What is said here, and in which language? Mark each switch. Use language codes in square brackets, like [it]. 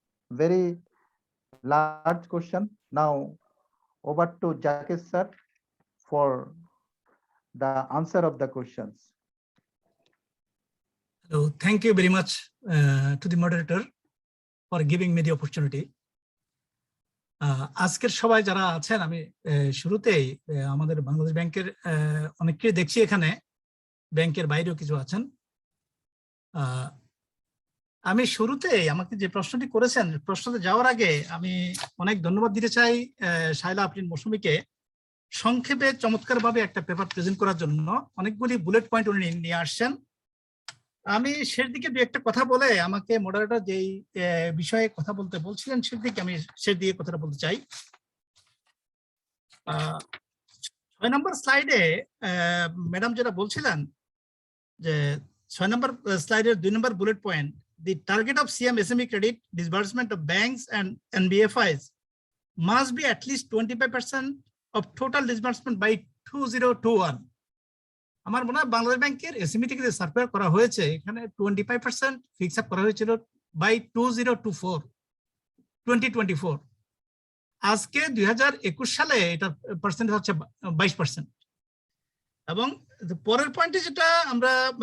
[en] Very large question. Now over to Zakir sir for the answer of the questions. So thank you very much to the moderator for giving me the opportunity. [bn] আজকের সবাই যারা আছেন, আমি শুরুতেই আমাদের বাংলাদেশ ব্যাংকের অনেককেই দেখছি এখানে, ব্যাংকের বাইরেও কিছু আছেন। আমি শুরুতেই আমাকে যে প্রশ্নটি করেছেন, প্রশ্নতে যাওয়ার আগে আমি অনেক ধন্যবাদ দিতে চাই শায়লা আফরিন মৌসুমীকে, সংক্ষেপে চমৎকারভাবে একটা পেপার প্রেজেন্ট করার জন্য। অনেকগুলি বুলেট পয়েন্ট উনি নিয়ে আসছেন। আমি শেষ দিকে দু একটা কথা বলে আমাকে মডারেটর যেই বিষয়ে কথা বলতে বলছিলেন সেদিকে আমি শেষ দিকে কথাটা বলতে চাই। 6 নম্বর স্লাইডে ম্যাডাম যেটা বলছিলেন যে 6 নম্বর স্লাইডের 2 নম্বর bullet point, [en] the target of CM/SME credit disbursement of banks and NBFIs must be at least 25% of total disbursement by 2021. [bn] আমার মনে হয় বাংলাদেশ ব্যাংকের এসএমই থেকে যে সার্কুলার করা হয়েছে এখানে 25% ফিক্স আপ করা হয়েছিল বাই 2024। আজকে 2021 সালে এটা পার্সেন্টেজ হচ্ছে 22%। এবং পরের পয়েন্টে যেটা আমরা